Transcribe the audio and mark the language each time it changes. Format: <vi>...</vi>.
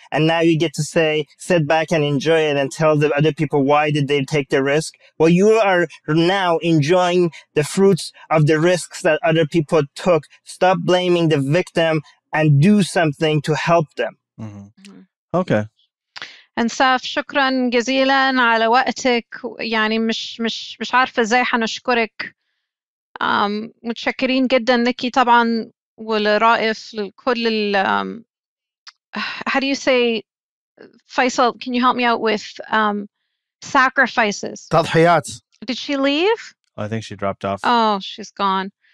<en>And now you get to sit back and enjoy it and tell the other people, why did they take the risk? Well, you are now enjoying the fruits of the risks that other people took. Stop blaming the victim and do something to help them. Mm-hmm. Okay.</en> <ar>Ensaf, شكرا جزيلا على وقتك. يعني مش عارفة ازاي حنشكرك. متشكرين جدا لك طبعا ولرائف لكل</ar> <en>how do you say, Faisal, can you help me out with sacrifices?</en> <ar>تضحيات.</ar> <en>Did she leave? I think she dropped off. Oh, she's gone.</en>